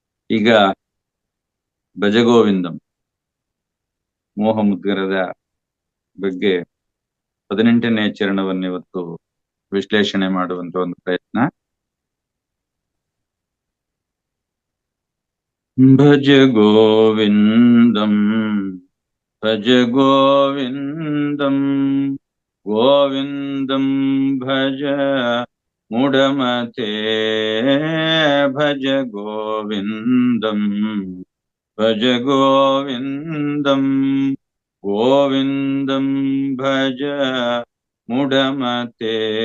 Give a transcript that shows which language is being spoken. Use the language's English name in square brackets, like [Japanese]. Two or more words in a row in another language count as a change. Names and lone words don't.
[Kannada] ಈಗ ಭಜಗೋವಿಂದಂ ಮೋಹಮುದ್ಗರದ ಬಗ್ಗೆ 18ನೇ ಚರಣವನ್ನು ಇವತ್ತು ವಿಶ್ಲೇಷಣೆ ಮಾಡುವಂತ ಒಂದು ಪ್ರಯತ್ನ. [Sanskrit] ಭಜ ಗೋವಿಂದಂ ಭಜ ಗೋವಿಂದಂ ಗೋವಿಂದಂ ಭಜ ಮೂಢಮತೆ ಭಜ ಗೋವಿಂದಂ ಭಜ ಗೋವಿಂದಂ ಗೋವಿಂದಂ ಭಜ ಮೂಢಮತೆ